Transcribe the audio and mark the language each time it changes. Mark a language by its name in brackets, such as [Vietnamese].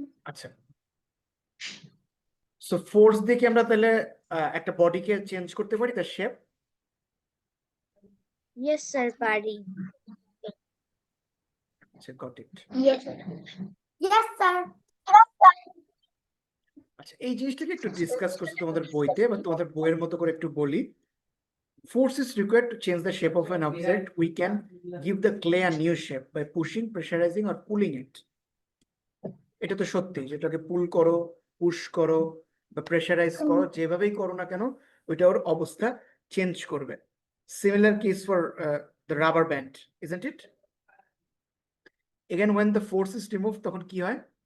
[Bangla] আচ্ছা, so force দিয়ে কি আমরা তাহলে একটা বডিকে চেঞ্জ করতে পারি তার শেপ? ইয়েস স্যার, পারি। [English] আচ্ছা, got it. Yes. Yes, sir. [Bangla] আচ্ছা, এই জিনিসটাকে একটু ডিসকাস করছি তোমাদের বইতে, বা তোমাদের বইয়ের মতো করে একটু বলি। [English] Force is required to change the shape of an object. We can give the clay a new shape by pushing, pressurizing or pulling it. [Bangla] এটা তো সত্যি, যেটাকে পুল করো, পুশ করো বা প্রেসারাইজ করো, যেভাবেই করো না কেন ওইটা ওর অবস্থা চেঞ্জ করবে। [English] Similar case for the rubber band, isn't it? Again, when the force is removed, [Bangla] তখন কি হয়?